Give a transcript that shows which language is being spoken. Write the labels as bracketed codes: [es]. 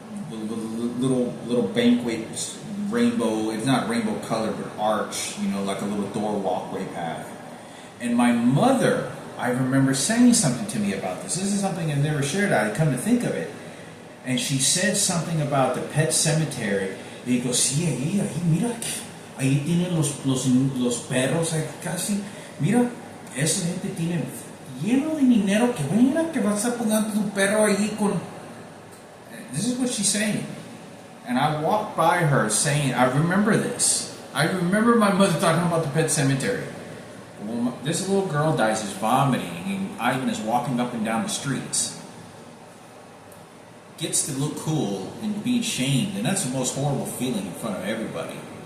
[en] Little banquet, rainbow. It's not rainbow colored, but arch. You know, like a little door walkway path. And my mother, I remember saying something to me about this. This is something I've never shared. I come to think of it, and she said something about the Pet Cemetery. [es] Y digo, sí, ahí, mira, ahí tienen los perros, ahí casi. Mira, esa gente tiene lleno de dinero que mira que vas a poner tu perro ahí con. [en] This is what she's saying. And I walked by her saying, I remember this. I remember my mother talking about the Pet Cemetery. Well, this little girl dies, is vomiting, and Ivan is walking up and down the streets. Gets to look cool and be shamed, and that's the most horrible feeling in front of everybody.